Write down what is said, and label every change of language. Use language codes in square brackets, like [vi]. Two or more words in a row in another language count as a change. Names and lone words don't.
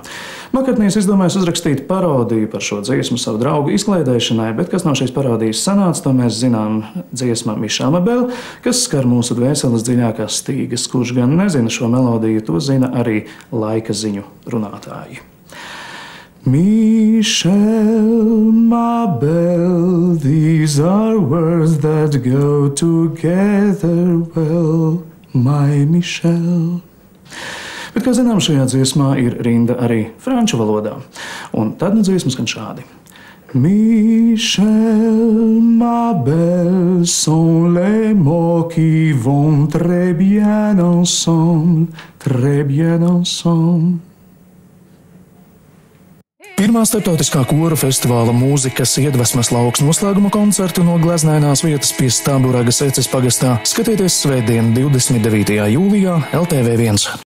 [lv] Makartnijs izdomājis uzrakstīt parodiju par šo dziesmu savu draugu izklaidēšanai, bet kas no šīs parodijas sanāca, to mēs zinām. Dziesma Michelle Ma Belle, kas skar mūsu dvēseles dziļākās stīgas. Kurš gan nezina šo melodiju, to zina arī laika ziņu runātāji. Michelle Ma Belle, [en] these are words that go together well, my Michelle. [lv] Bet, kā zinām, šajā dziesmā ir rinda arī franču valodā. Un tad dziesma skan šādi. [fr] Michelle Ma Belle sont les mots qui vont très bien ensemble, très bien ensemble. [lv] Pirmā starptautiskā koru festivāla mūzikas iedvesmas lauks noslēguma koncertu no gleznainās vietas pie Staburagas Eces pagastā skatieties svētdien 29. jūlijā LTV1.